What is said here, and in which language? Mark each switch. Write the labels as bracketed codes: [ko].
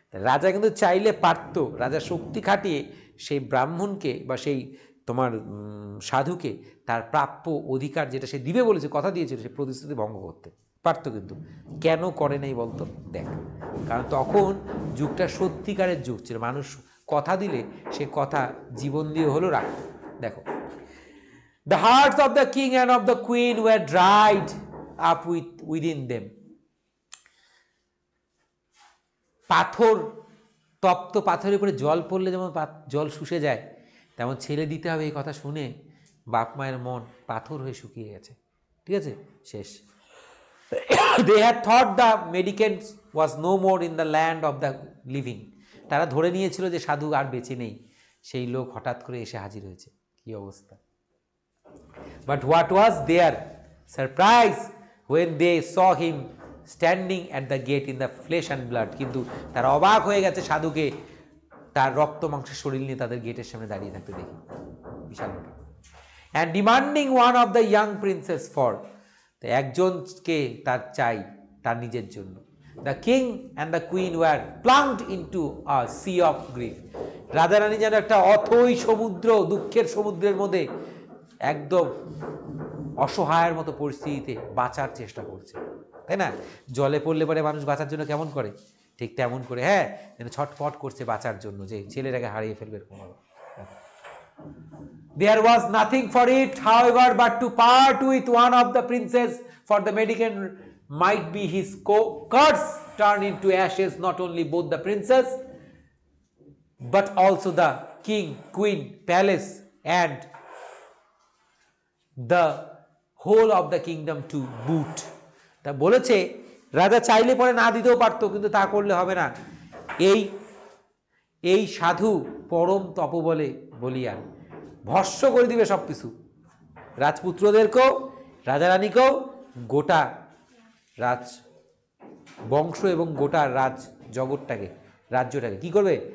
[bn] রাজা কিন্তু চাইলে পারত, রাজা শক্তি খাটিয়ে সেই ব্রাহ্মণকে বা সেই তোমার সাধুকে তার প্রাপ্য অধিকার যেটা সে দিবে বলেছে, কথা দিয়েছিল, সে প্রতিশ্রুতি ভঙ্গ করতে পারত, কিন্তু কেন করে নাই বলতো? দেখ, কারণ তখন যুগটা সত্যিকারের যুগ ছিল, মানুষ কথা দিলে সে কথা জীবন দিয়ে হলেও রাখত। [en] দেখো, the hearts of the king and of the queen were dried up within them. [bn] পাথর, তপ্ত পাথরের উপরে জল পড়লে যেমন জল শুষে যায়, তেমন ছেলে দিতে হবে এই কথা শুনে বাপ মায়ের মন পাথর হয়ে শুকিয়ে গেছে। ঠিক আছে, শেষ। [en] They had thought the mendicant was no more in the land of the living. [bn] তারা ধরে নিয়েছিল যে সাধু আর বেঁচে নেই, সেই লোক হঠাৎ করে এসে হাজির হয়েছে, কি অবস্থা। [en] But what was their surprise when they saw him standing at the gate in the flesh and blood. [bn] কিন্তু তারা অবাক হয়ে গেছে সাধুকে তার রক্ত মাংসের শরীর নিয়ে তাদের গেটের সামনে দাঁড়িয়ে থাকতে দেখি, বিশাল ব্যাপার। [en] And demanding one of the young princes for, [bn] একজনকে তার চাই তার নিজের জন্য। [en] The king and the queen were plunged into a sea of grief. [bn] রাজা রানী যেন একটা অথই সমুদ্র, দুঃখের সমুদ্রের মধ্যে একদম অসহায়ের মতো পরিস্থিতিতে বাঁচার চেষ্টা করছে, তাই না? জলে পড়লে পরে মানুষ বাঁচার জন্য কেমন করে, ঠিক তেমন করে, হ্যাঁ, যেন ছটফট করছে বাঁচার জন্য, যে ছেলেটাকে হারিয়ে ফেলবে এরকম। [en] There was nothing for it, however, but to part with one of the princes, for the mendicant might be his curse turned into ashes, not only both the princess, but also the king, queen, palace, and the whole of the kingdom to boot. [bn] তা বলেছে রাজা চাইলে পরে না দিতেও পারতো, কিন্তু তা করলে হবে না। এই এই সাধু পরম তপবলে বলিয়ান ভস্ম করে দিবে সব কিছু, রাজপুত্রদেরকেও, রাজারানীকেও, গোটা রাজ বংশ এবং গোটা রাজ জগৎটাকে, রাজ্যটাকে কি করবে?